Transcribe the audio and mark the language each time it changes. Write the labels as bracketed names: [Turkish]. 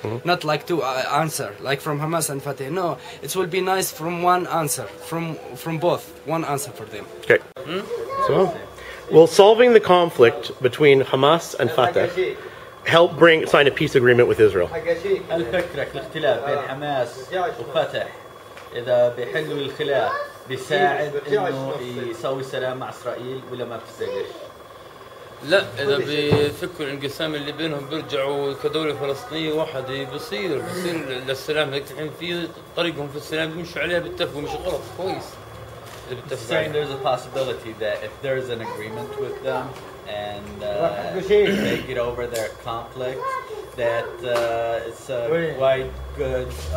[English] Not like two answer like from Hamas and Fatah. No, it will be nice from one answer from both. One answer for them. Okay. So, will solving the conflict between Hamas and Fatah help sign a peace agreement with Israel? [Arabic] هل فكرك الاختلاف بين حماس وفتح إذا بيحلوا الخلاف بيساعد إنه يسوي سلام مع إسرائيل ولا ما بتصدقش؟ لا، إذا بيفكروا الانقسام اللي بينهم بيرجعوا كدولة فلسطينية واحدة بصير للسلام. هيك الحين في طريقهم في السلام بيمشوا عليها بيتفقوا مش غلط كويس. [English] Saying there's a possibility that if there's an agreement with them and they get over their conflict, that it's a quite good.